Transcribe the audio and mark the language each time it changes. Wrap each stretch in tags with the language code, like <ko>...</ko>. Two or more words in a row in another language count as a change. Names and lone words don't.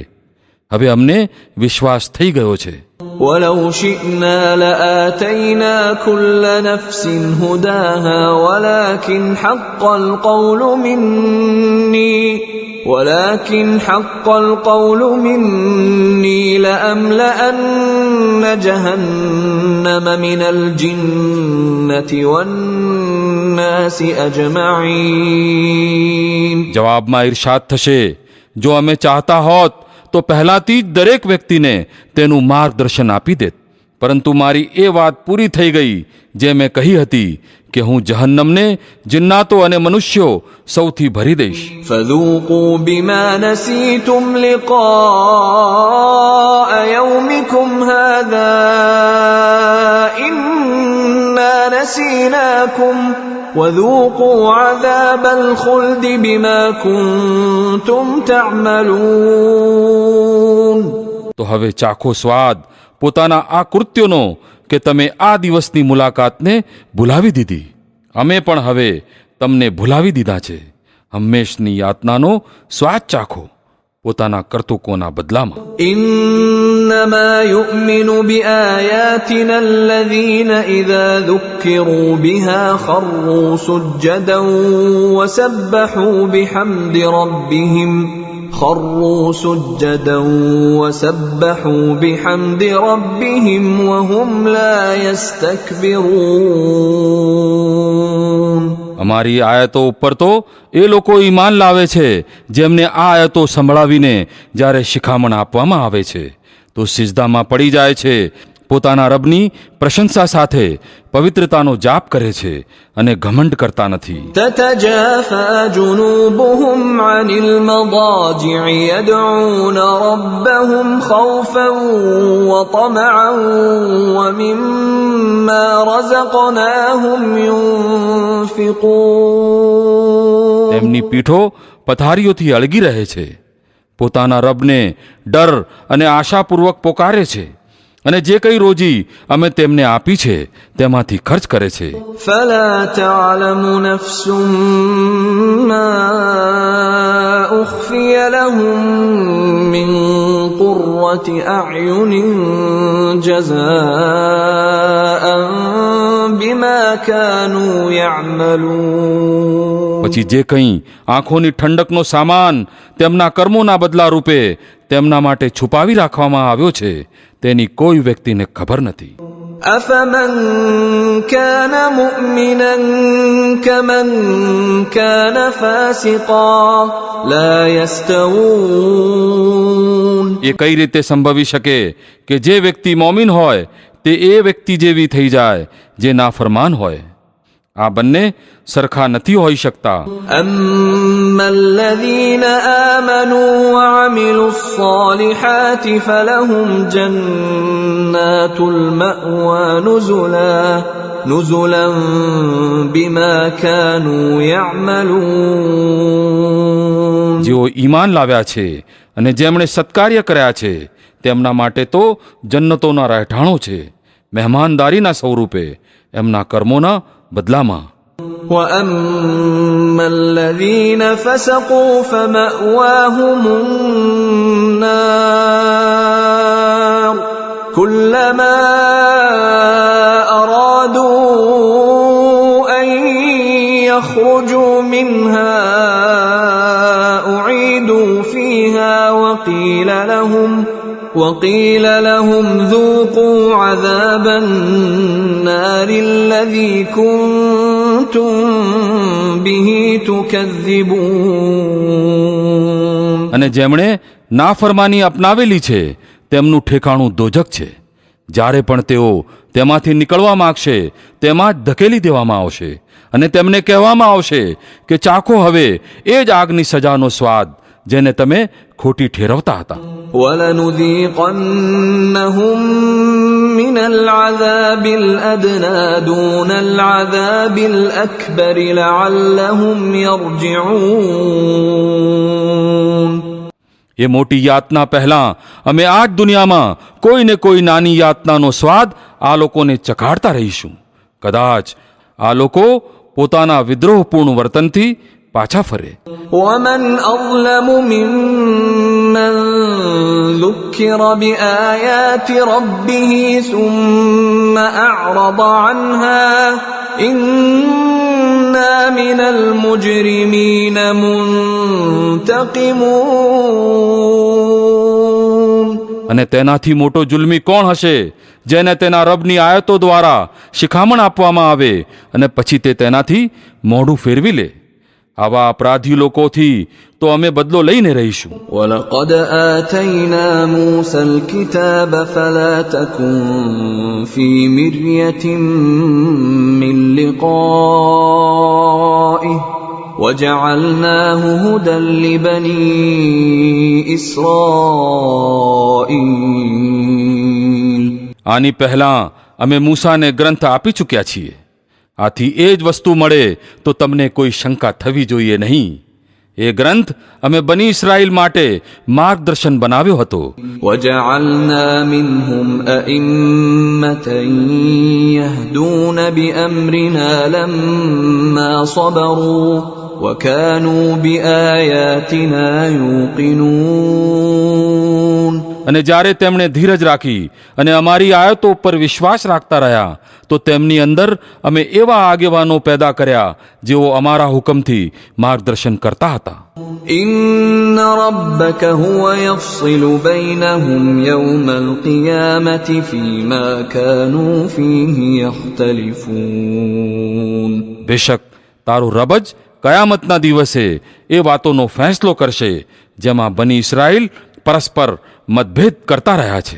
<gu>હવે અમને વિશ્વાસ થઈ ગયો છે.</gu> <ar>ولو شئنا لآتينا كل نفس هداها ولكن حق القول مني لأملأن جهنم من الجنة والناس أجمعين.</ar> <gu>જવાબમાં ઇરશાદ થશે, જો અમે ચાહતા હોત તો પહેલાથી જ દરેક વ્યક્તિને તેનું માર્ગદર્શન આપી દેત, પરંતુ મારી એ વાત પૂરી થઈ ગઈ જે મેં કહી હતી કે હું જહન્નમને જિન્નાતો અને મનુષ્યો સૌથી ભરી દઈશ.</gu> <ar>فذوقوا بما نسيتم لقاء يومكم هذا إنا نسيناكم وذوقوا عذاب الخلد بما كنتم تعملون.</ar> <gu>તો હવે ચાખો સ્વાદ પોતાના આ કૃત્યોનો કે તમે આ દિવસની મુલાકાતને ભૂલાવી દીધી. અમે પણ હવે તમને ભૂલાવી દીધા છે. હંમેશની યાતનાનો સ્વાદ ચાખો પોતાના કર્તૃકોના બદલામાં.</gu> <ar>إنما يؤمن بآياتنا الذين إذا ذكروا بها خروا سجدا وسبحوا بحمد ربهم وهم لا يستكبرون.</ar> <gu>અમારી આયતો ઉપર તો એ લોકો ઈમાન લાવે છે જેમને આ આયતો સંભળાવીને જ્યારે શિખામણ આપવામાં આવે છે તો સિજદામાં પડી જાય છે, પોતાના રબની પ્રશંસા સાથે પવિત્રતાનો જાપ કરે છે અને ઘમંડ કરતા નથી.</gu> <ar>تتجافى جنوبهم عن المضاجع يدعون ربهم خوفا وطمعا ومما رزقناهم ينفقون.</ar> <gu>તેમની પીઠો પથારીઓથી અળગી રહે છે, પોતાના રબને ડર અને આશાપૂર્વક પોકારે છે અને જે કંઈ રોજી અમે તેમને આપી છે તેમાંથી ખર્ચ કરે છે.</gu> <ar>فلا تعلم نفس ما أخفي لهم من قرة أعين جزاء بما كانوا يعملون.</ar> <gu>પછી જે કંઈ આંખોની ઠંડકનો સામાન તેમના કર્મોના બદલા રૂપે તેમના માટે છુપાવી રાખવામાં આવ્યો છે તેની કોઈ વ્યક્તિને ખબર નથી.</gu> <ar>أفمن كان مؤمنا كمن كان فاسقا لا يستوون.</ar> <gu>એ કઈ રીતે સંભવી શકે કે જે વ્યક્તિ મોમિન હોય તે એ વ્યક્તિ જેવી થઈ જાય જે નાફરમાન હોય? આ બંને સરખા નથી હોઈ શકતા.</gu> <ar>أما الذين آمنوا وعملوا الصالحات فلهم جنات المأوى نزلا بما كانوا يعملون.</ar> <gu>જેઓ ઈમાન લાવ્યા છે અને જેમણે સત્કાર્ય કર્યા છે તેમના માટે તો જન્નતોના રહેઠાણો છે, મહેમાનદારીના સ્વરૂપે એમના કર્મોના બદલામાં.</gu> <ar>وأما الذين فسقوا فمأواهم النار كلما أرادوا أن يخرجوا منها أعيدوا فيها وقيل لهم ذوقوا عذاب النار الذي كنتم به تكذبون.</ar> <gu>અને જેમણે નાફરમાની અપનાવેલી છે તેમનું ઠેકાણું દોજક છે, જ્યારે પણ તેઓ તેમાંથી નીકળવા માગશે તેમાં જ ધકેલી દેવામાં આવશે અને તેમને કહેવામાં આવશે કે ચાખો હવે એ જ આગની સજાનો સ્વાદ જેને તમે ખોટી ઠેરવતા હતા.</gu> <ar>وَلَنُذِيقَنَّهُم مِّنَ الْعَذَابِ الْأَدْنَىٰ دُونَ الْعَذَابِ الْأَكْبَرِ لَعَلَّهُمْ يَرْجِعُونَ.</ar> <gu>એ મોટી યાતના પહેલાં અમે આ જ દુનિયામાં કોઈને કોઈ નાની યાતનાનો સ્વાદ આ લોકોને ચખાડતા રહીશું. કદાચ આ લોકો પોતાના વિદ્રોહપૂર્ણ વર્તનથી પાછા ફરે.</gu> <ar>وَمَنْ أَظْلَمُ مِمَّنْ ذُكِّرَ بِآيَاتِ رَبِّهِ ثُمَّ أَعْرَضَ عَنْهَا إِنَّا مِنَ الْمُجْرِمِينَ مُنْتَقِمُونَ.</ar> <gu>અને તેનાથી મોટો જુલ્મી કોણ હશે જેને તેના રબની આયતો દ્વારા શિખામણ આપવામાં આવે અને પછી તે તેનાથી મોઢું ફેરવી લે. આવા અપરાધી લોકોથી તો અમે બદલો લઈને રહીશું.</gu> <ar>وَلَقَدْ آتَيْنَا مُوسَى الْكِتَابَ فَلَا تَكُنْ فِي مِرْيَةٍ مِّن لِقَائِهِ وَجَعَلْنَاهُ هُدًى لِبَنِي إِسْرَائِيلَ.</ar> <gu>આની પહેલાં અમે મૂસાને ગ્રંથ આપી ચૂક્યા છીએ. આથી એ જ વસ્તુ મળે તો તમને કોઈ શંકા થવી જોઈએ નહીં. એ ગ્રંથ અમે બની ઇસ્રાએલ માટે માર્ગદર્શન બનાવ્યો હતો.</gu> <ar>وَجَعَلْنَا مِنْهُمْ أَئِمَّةً يَهْدُونَ بِأَمْرِنَا لَمَّا صَبَرُوا وَكَانُوا بِآيَاتِنَا يُوقِنُونَ.</ar> <gu>અને જ્યારે તેમણે ધીરજ રાખી અને અમારી આયતો ઉપર વિશ્વાસ રાખતા રહ્યા તો તેમની અંદર અમે એવા આગેવાનો પેદા કર્યા જેઓ અમારા હુકમથી માર્ગદર્શન કરતા હતા.</gu> <ar>إِنَّ رَبَّكَ هُوَ يَفْصِلُ بَيْنَهُمْ يَوْمَ الْقِيَامَةِ فِيمَا كَانُوا فِيهِ يَخْتَلِفُونَ.</ar> <gu>બેશક તારું રબ જ કયામતના દિવસે એ વાતોનો ફેંસલો કરશે જેમાં બની ઇસ્રાએલ પરસ્પર મતભેદ કરતા રહ્યા છે.</gu>